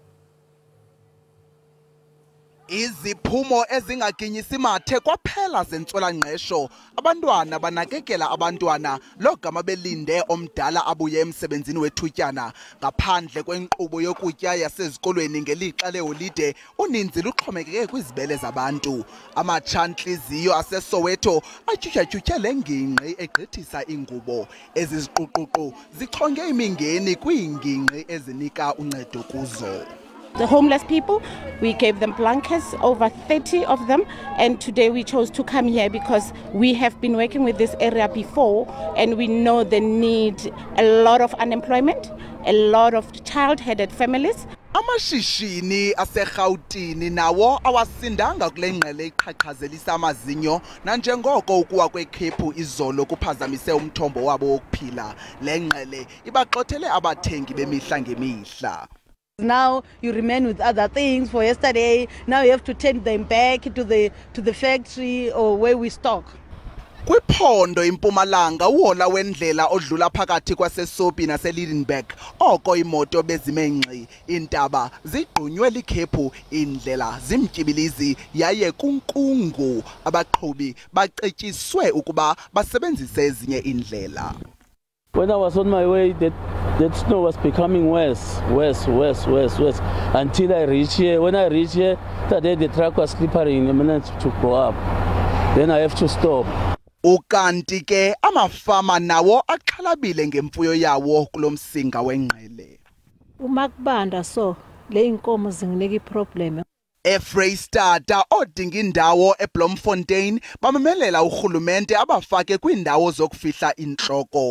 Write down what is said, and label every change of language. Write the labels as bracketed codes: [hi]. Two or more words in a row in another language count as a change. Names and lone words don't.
[xh] Iziphumo ezingaginyisi mathe kwaphela zentswela-ngqesho abantwana banakekela abantwana logama belinde omdala abuye emsebenzini wethutyana ngaphandle kwenkqubo yokutya yasezikolweni ngelixa leholide uninzi luxhomekeke kwizibele zabantu. Amatshantliziyo aseSoweto atyutyhatyutyhe le ngingqi egqithisa ingubo. Ezi ziquququ zichonge imingeni kwiingingqi ezinika uncedo kuzo. [en] The homeless people, we gave them blankets, over 30 of them, and today we chose to come here because we have been working with this area before and we know they need a lot of unemployment, a lot of child-headed families. [xh] Amashishini aseRhawutini nawo awasindanga kule ngqele iqhaqhazelisa amazinyo nanjengoko ukuwa kwekhephu izolo kuphazamise umthombo wabo wokuphila. Le ngqele ibaxothele abathengi bemihla ngemihla. [en] Now you remain with other things for yesterday. Now you have to take them back to the factory or where we stock. [xh] Kwiphondo impumalanga uhola wendlela odlula phakathi kwaseSopi naseLidenburg oko imoto bezimengxi intaba zigqunywe likhephu indlela zimtyibilizi yaye kunkungu abaqhubi bacetyiswe ukuba basebenzise ezinye indlela. [en] When I was on my way, that snow was becoming worse until I reached here. When I reached here, today the truck was slippery and I managed to go up. Then I have to stop. [xh] Ukanti ke amafama nawo aqhalabile ngemfuyo yawo kulomsinga wengqele. [zu] Uma kubanda so le inkomo zinginike iproblem. [xh] eFreystata odinga indawo eBloemfontein bamemelela urhulumente abafake kwiindawo zokufihla intloko.